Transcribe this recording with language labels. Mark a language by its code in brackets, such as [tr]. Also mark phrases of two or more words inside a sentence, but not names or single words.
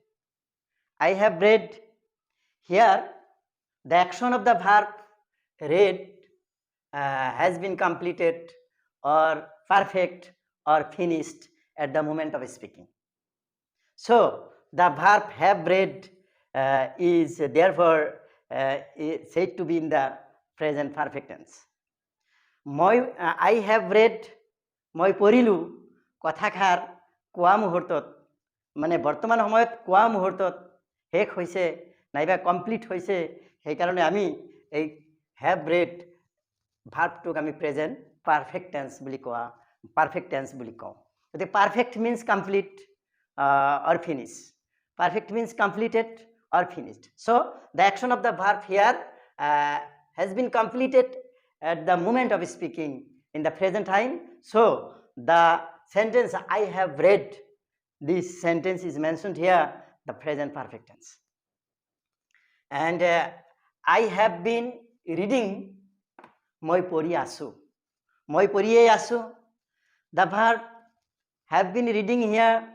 [en] Here the action of the verb read has been completed or perfect or finished at the moment of speaking. So the verb have read is therefore said to be in the present perfect tense. I have read, [as] মই পঢ়িলো কথাষাৰ কোৱা মুহূৰ্তত, মানে বৰ্তমান সময়ত কোৱা মুহূৰ্তত শেষ হৈছে নাইবা কমপ্লিট হৈছে, সেই কাৰণে আমি এই [en] have read [as] verb টোক আমি [en] present perfect tense [as] বুলি কোৱা [en] perfect tense [as] বুলি কওঁ গতিকে [en] perfect means complete or finish perfect means completed or finished so the action of the verb here has been completed at the moment of speaking in the present time so the sentence I have read this sentence is mentioned here the present perfect tense and I have been reading [as] মই পঢ়ি আছোঁ মই পঢ়িয়ে আছোঁ [en] the verb have been reading here